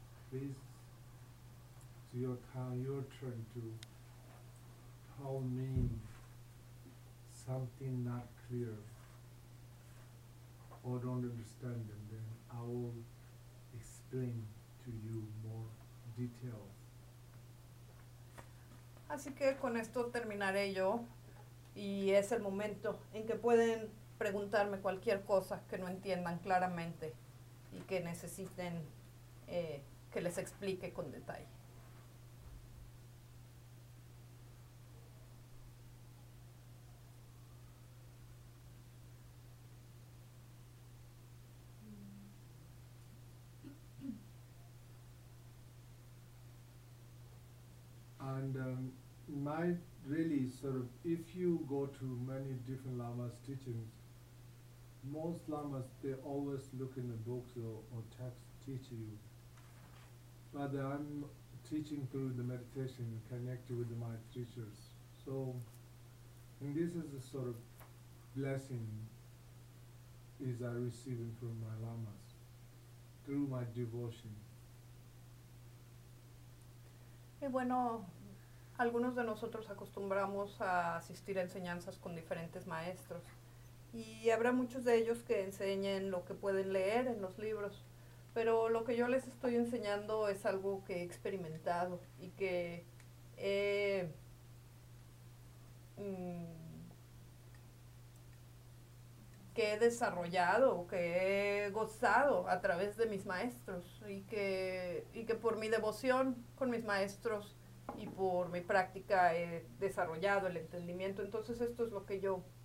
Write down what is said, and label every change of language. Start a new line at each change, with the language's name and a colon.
English: Please, it's your turn to tell me something not clear or don't understand, and then I will explain to you more details.
Spanish: Así que con esto terminaré yo, y es el momento en que pueden preguntarme cualquier cosa que no entiendan claramente y que necesiten que les explique con detalle.
English: And my really sort of, if you go to many different lamas teachings, most lamas, they always look in the books or texts teach you. But I'm teaching through the meditation, connected with my teachers. So, and this is a sort of blessing is I receiving from my lamas through my devotion.
Spanish: Y bueno, algunos de nosotros acostumbramos a asistir a enseñanzas con diferentes maestros, y habrá muchos de ellos que enseñen lo que pueden leer en los libros. Pero lo que yo les estoy enseñando es algo que he experimentado y que he desarrollado, que he gozado a través de mis maestros, y que por mi devoción con mis maestros y por mi práctica he desarrollado el entendimiento. Entonces esto es lo que yo